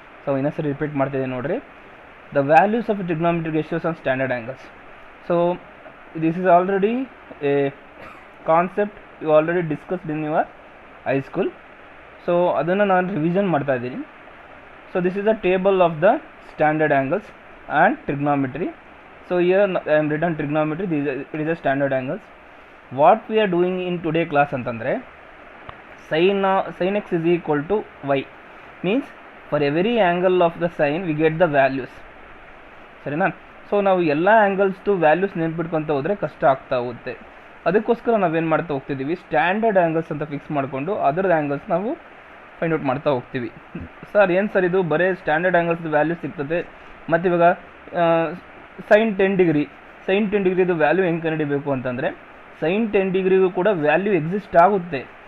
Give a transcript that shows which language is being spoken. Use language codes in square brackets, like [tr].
[kn] So ಇನ್ನೊಂದ್ಸರಿ repeat ಮಾಡ್ತಿದ್ದೀನಿ ನೋಡ್ರಿ. [en] The values of trigonometric ratios on standard angles. So this is already a concept you already discussed in your high school. [kn] So ಅದನ್ನು ನಾನು revision ಮಾಡ್ತಾ ಇದ್ದೀನಿ. [en] So this is the table of ದ standard angles and trigonometry. So here I am written trigonometry, it is a standard angles. What we are doing in today class [kn] antandre, [en] sin x is equal to y means for every angle of the sin we get the values. [kn] ಸರಿನಾ? So ನಾವು ಎಲ್ಲ ಆ್ಯಂಗಲ್ಸ್ದು values ನೆನ್ಪಿಟ್ಕೊತ ಹೋದರೆ ಕಷ್ಟ ಆಗ್ತಾ ಹೋಗುತ್ತೆ. ಅದಕ್ಕೋಸ್ಕರ ನಾವೇನು ಮಾಡ್ತಾ ಹೋಗ್ತಿದ್ದೀವಿ, ಸ್ಟ್ಯಾಂಡರ್ಡ್ ಆ್ಯಂಗಲ್ಸ್ ಅಂತ ಫಿಕ್ಸ್ ಮಾಡಿಕೊಂಡು ಅದರದ್ದು ಆ್ಯಂಗಲ್ಸ್ ನಾವು ಫೈಂಡ್ ಔಟ್ ಮಾಡ್ತಾ ಹೋಗ್ತೀವಿ. ಸರ್ ಏನು ಸರ್ ಇದು ಬರೀ ಸ್ಟ್ಯಾಂಡರ್ಡ್ ಆ್ಯಂಗಲ್ಸ್ದು ವ್ಯಾಲ್ಯೂ ಸಿಗ್ತದೆ, ಮತ್ತು ಇವಾಗ sin 10 ಡಿಗ್ರಿದು ವ್ಯಾಲ್ಯೂ ಹೆಂಗೆ ಕಂಡುಹಿಡಿಬೇಕು ಅಂತಂದರೆ, sin 10 ಡಿಗ್ರಿಗೂ ಕೂಡ ವ್ಯಾಲ್ಯೂ ಎಕ್ಸಿಸ್ಟ್ ಆಗುತ್ತೆ.